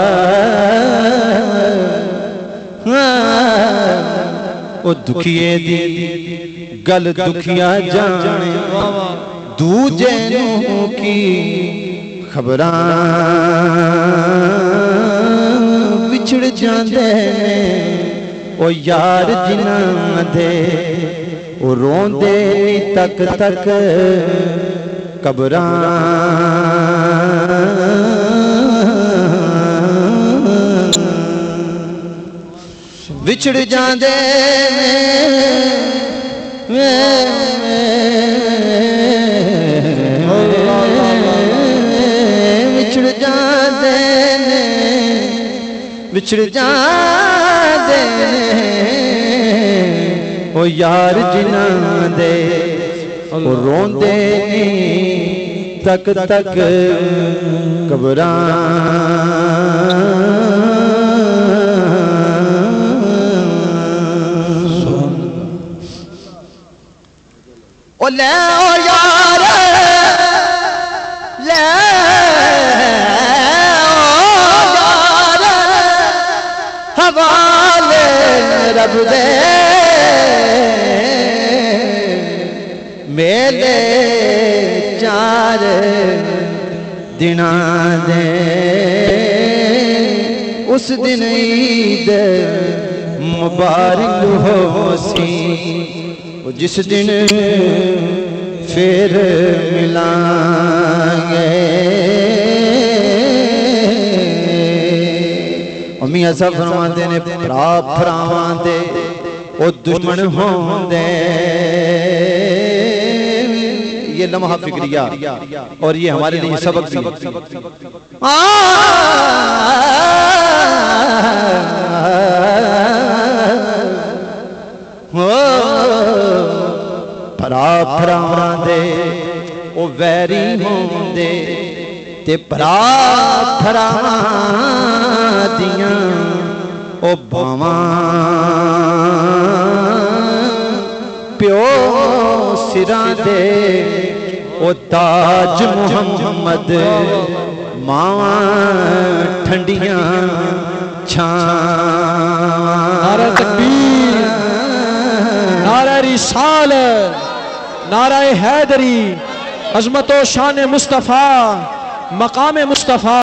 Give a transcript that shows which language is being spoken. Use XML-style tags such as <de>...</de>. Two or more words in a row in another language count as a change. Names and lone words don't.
<pa>او دکھیے دی گل دکھیاں جانے، دوجے نوں کی خبراں وچھڑ جاندے او یار جنہاں دے، او روندے تک تک قبراں۔ وچھڑ جاندے وچھڑ جاندے وچھڑ جاندے او یار جنہاں دے، او روندے تک تک قبراں۔ او لے او یار لے او یار حوالے رب دے، میلے چار دناں دے، اس دن عید مبارک ہو سی، جس دن پھر ملائیں گے۔ میاں صاحب فرماتے نے بھرا بھراواں دے او دشمن ہوندے،</pa> <ur>یہ لمحہ فکریہ اور یہ ہمارے لیے سبق بھی</ur> <pa>بھرا بھراواں دے او ویری ہوندے، تے بھرا بھراواں دیاں او باواں، پیو سراں دے او تاج محمد، ماواں ٹھنڈیاں چھاواں۔</pa> <ur>نعرہ تکبیر، نعرہ رسالت، نعرہ حیدری، عظمت و شان مصطفیٰ، مقام مصطفیٰ۔</ur>